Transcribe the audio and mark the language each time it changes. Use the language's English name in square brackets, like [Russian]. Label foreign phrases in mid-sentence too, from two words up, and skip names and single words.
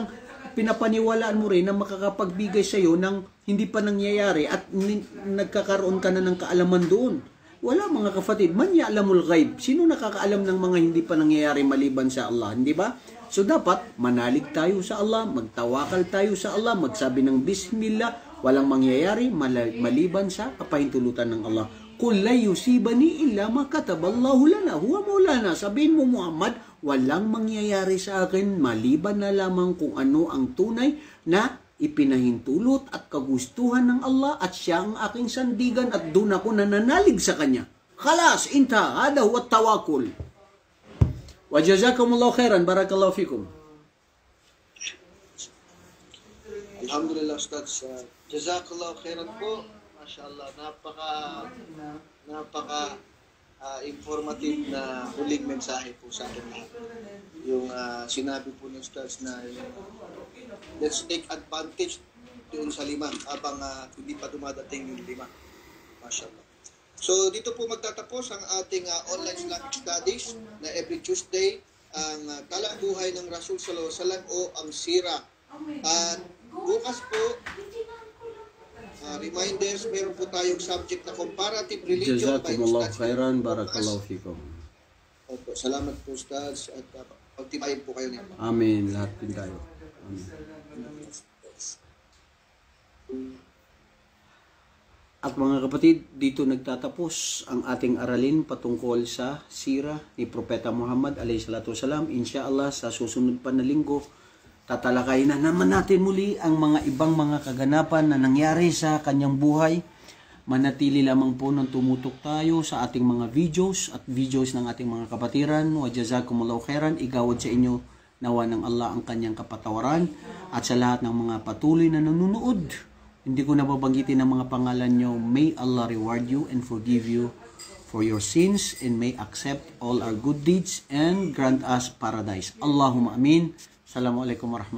[Filipino] Samantalang pinapaniwalaan mo rin na makakapagbigay sa iyo ng hindi pa nangyayari at nagkakaroon ka na ng kaalaman doon. Wala mga kapatid, [Arabic] من يعلم الغيب. [Filipino] Sino nakakaalam ng mga hindi pa nangyayari maliban sa Allah, hindi ba? So dapat manalig tayo sa Allah, magtawakal tayo sa Allah, magsabi ng bismillah, walang mangyayari maliban sa kapahintulutan ng Allah. [Arabic] قل لن يصيبنا إلا ما كتب الله لنا هو مولانا. [Filipino] Sabihin mo Muhammad, walang mangyayari sa akin maliban na lamang kung ano ang tunay na ipinahintulot at kagustuhan ng Allah at siya ang aking sandigan at doon ako nananalig sa kanya. [Arabic] خلاص، انت، هذا هو توكل. وجزاكم الله خيرا، بارك الله فيكم. الحمد لله أستاذ، جزاك الله خيرا po. [Filipino] Mashallah, napaka informative na huling mensahe po sa atin lahat. Yung sinabi po ni Ustaz na [English] let's take advantage [Filipino] doon sa 5 habang hindi pa dumadating yung 5. Mashallah. So dito po magtatapos ang ating [English] online Islamic studies [Filipino] na every Tuesday ang talang buhay ng Rasul [Arabic] صلى الله عليه وسلم [Filipino] o ang sira. At bukas po reminders, meron po tayong subject na [English] comparative religion [Filipino] by Jazakumullahu Ustaz. [Arabic] خيرا، بارك الله فيكم. [Filipino] Opo, salamat po Ustaz at pagtibayin po kayo niya. Amin, lahat din tayo. Amin. At mga kapatid, dito nagtatapos ang ating aralin patungkol sa sira ni Propeta Muhammad [Arabic] عليه الصلاة والسلام. [Filipino] Insyaallah sa susunod pa na linggo, tatalakayin na naman natin muli ang mga ibang mga kaganapan na nangyari sa kanyang buhay. Manatili lamang po nang tumutok tayo sa ating mga videos at videos ng ating mga kapatiran. [Arabic] وجزاكم الله خيرا, [Filipino] igawad sa inyo nawa ng Allah ang kanyang kapatawaran at sa lahat ng mga patuloy na nanonood. Hindi ko nababanggitin ang mga pangalan nyo. [English] May Allah reward you and forgive you for your sins and may accept all our good deeds and grant us paradise. [Arabic] اللهم آمين. السلام عليكم ورحمة الله وبركاته.